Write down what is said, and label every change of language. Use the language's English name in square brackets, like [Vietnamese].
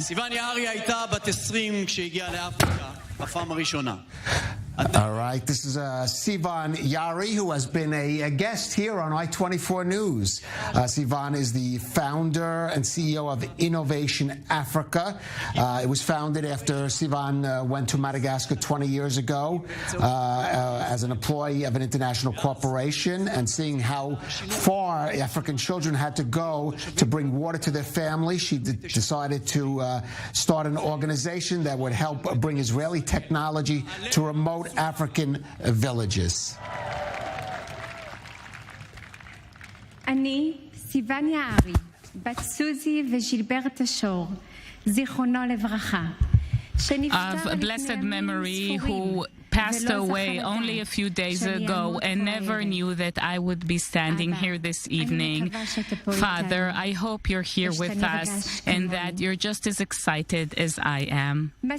[Hebrew] סיוון יערי הייתה בת 20 כשהגיעה לאפריקה בפעם הראשונה. [English] All right, this is Sivan Yari, who has been a guest here on I-24 News. Sivan is the founder and CEO of Innovation Africa. It was founded after Sivan went to Madagascar 20 years ago as an employee of an international corporation, and seeing how far African children had to go to bring water to their family, she decided to start an organization that would help bring Israeli technology to remote African villages. [Hebrew] אני סיוון יערי, בת סוזי וז'ילברט השור, זיכרונו לברכה, [English] of blessed memory, who passed away only a few days ago and never knew that I would be standing here this evening. Father, I hope you're here with us and that you're just as excited as I am.